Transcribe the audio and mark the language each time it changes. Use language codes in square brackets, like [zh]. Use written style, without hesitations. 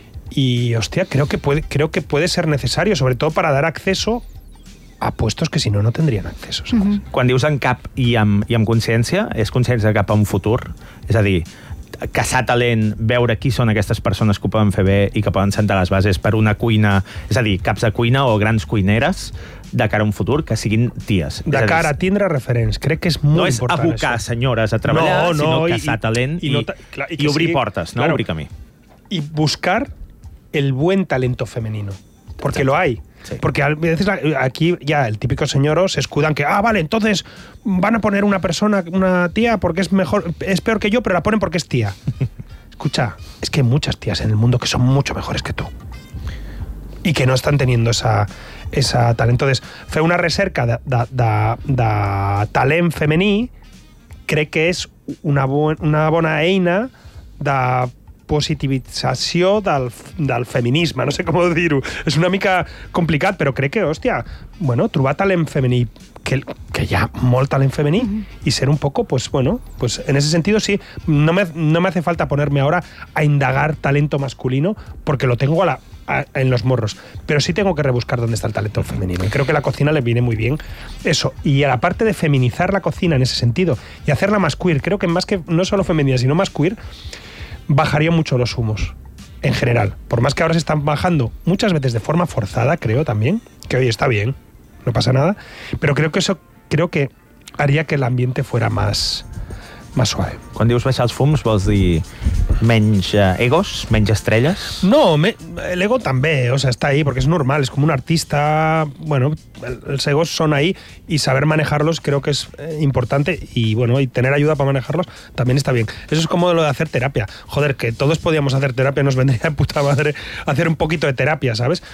[es] Y hostia, creo que puede ser necesario, sobre todo para dar acceso a puestos que si no tendrían acceso. ¿Sabes? Uh-huh. [ca] Quan dius en cap i amb consciència, és consciència cap a un futur, és a dir, caçar talent, veure qui són aquestes persones que ho poden fer bé i que poden sentar les bases per una cuina, és a dir, caps de cuina o grans cuineres de cara a un futur, que siguin ties. De cara a tindre referents, crec que és molt important. No és abocar això. Senyores a treballar, sinó caçar talent i obrir sigui, portes, no? Claro, obrir camí. I [es] buscar el buen talento femenino, porque exacto. Lo hay. Sí. Porque a veces aquí ya el típico señoro se escudan que, ah, vale, entonces van a poner una persona, una tía, porque es mejor, es peor que yo, pero la ponen porque es tía. Escucha, es que hay muchas tías en el mundo que son mucho mejores que tú y que no están teniendo esa talento. [ca] Entonces, fue una recerca de talent femení, cree que es una bona eina de... positivització del feminisme, no sé com dir-ho. És una mica complicat, però crec que, hòstia, bueno, trobar talent femení, [es] que hi ha molt talent femení, i ser un poco, pues bueno, pues en ese sentido sí, no me hace falta ponerme ahora a indagar talento masculino porque lo tengo en los morros, pero sí tengo que rebuscar dónde está el talento femenino, y creo que la cocina le viene muy bien eso, y a la parte de feminizar la cocina en ese sentido y hacerla más queer, creo que más que no solo femenina, sino más queer, bajaría mucho los humos, en general. Por más que ahora se están bajando, muchas veces de forma forzada, creo también, que hoy está bien, no pasa nada, pero creo que eso creo que haría que el ambiente fuera más suave. [ca] Quan dius baixar els fums, vols dir menys egos, menys estrelles? [es] No, el ego també, o sea, está ahí, porque es normal, es como un artista, bueno, los egos son ahí, y saber manejarlos creo que es importante, y bueno, y tener ayuda para manejarlos también está bien. Eso es como lo de hacer terapia. Joder, que todos podíamos hacer terapia, nos vendría de puta madre hacer un poquito de terapia, ¿sabes?